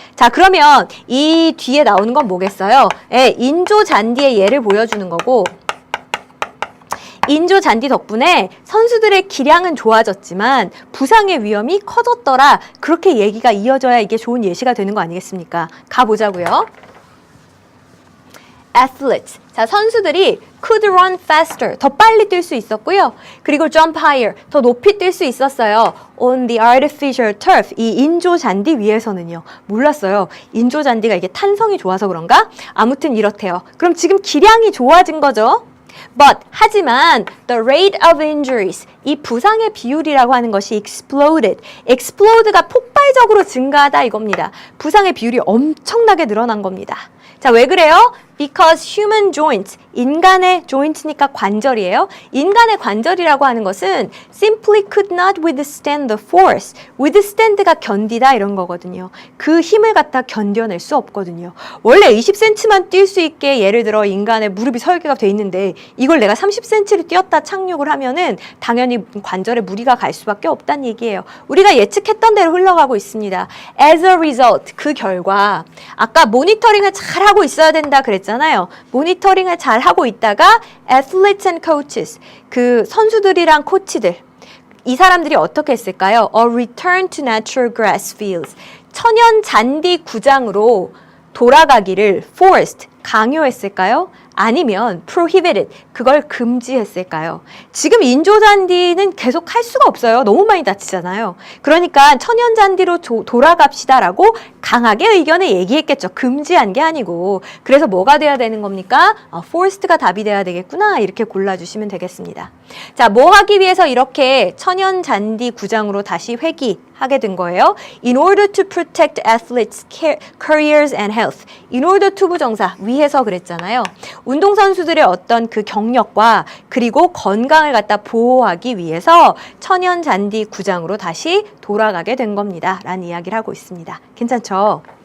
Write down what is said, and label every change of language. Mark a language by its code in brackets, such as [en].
[ko] 자, 그러면 이 뒤에 나오는 건 뭐겠어요? 인조잔디의 예를 보여주는 거고, 인조잔디 덕분에 선수들의 기량은 좋아졌지만 부상의 위험이 커졌더라. 그렇게 얘기가 이어져야 이게 좋은 예시가 되는 거 아니겠습니까? 가보자고요. [en] athletes. [ko] 자, 선수들이 [en] could run faster. [ko] 더 빨리 뛸 수 있었고요. 그리고 [en] jump higher. [ko] 더 높이 뛸 수 있었어요. [en] on the artificial turf. [ko] 이 인조 잔디 위에서는요. 몰랐어요. 인조 잔디가 이게 탄성이 좋아서 그런가? 아무튼 이렇대요. 그럼 지금 기량이 좋아진 거죠? But, 하지만 [en] the rate of injuries, [ko] 이 부상의 비율이라고 하는 것이 exploded. explode가 폭발적으로 증가하다 이겁니다. 부상의 비율이 엄청나게 늘어난 겁니다. 자, 왜 그래요? [en] Because human joints, [ko] 인간의 joint니까 관절이에요. 인간의 관절이라고 하는 것은 [en] simply could not withstand the force. [ko] withstand가 견디다 이런 거거든요. 그 힘을 갖다 견뎌낼 수 없거든요. 원래 20cm만 뛸 수 있게 예를 들어 인간의 무릎이 설계가 돼 있는데 이걸 내가 30cm를 뛰었다 착륙을 하면은 당연히 관절에 무리가 갈 수밖에 없다는 얘기예요. 우리가 예측했던 대로 흘러가고 있습니다. [en] As a result, [ko] 그 결과 아까 모니터링을 잘 하고 있어야 된다 그랬잖아요. 모니터링을 잘 하고 있다가 [en] athletes and coaches, [ko] 그 선수들이랑 코치들, 이 사람들이 어떻게 했을까요? [en] A return to natural grass fields, [ko] 천연 잔디 구장으로 돌아가기를 forced, 강요했을까요? 아니면 prohibited, 그걸 금지했을까요? 지금 인조잔디는 계속 할 수가 없어요. 너무 많이 다치잖아요. 그러니까 천연잔디로 돌아갑시다라고 강하게 의견을 얘기했겠죠. 금지한 게 아니고. 그래서 뭐가 돼야 되는 겁니까? forced가 답이 돼야 되겠구나. 이렇게 골라주시면 되겠습니다. 자, 뭐 하기 위해서 이렇게 천연잔디 구장으로 다시 회귀하게 된 거예요? [en] In order to protect athletes' careers and health. [ko] In order to 부정사, 위해서 그랬잖아요. 운동선수들의 어떤 그 경력과 그리고 건강을 갖다 보호하기 위해서 천연잔디 구장으로 다시 돌아가게 된 겁니다. 라는 이야기를 하고 있습니다. 괜찮죠?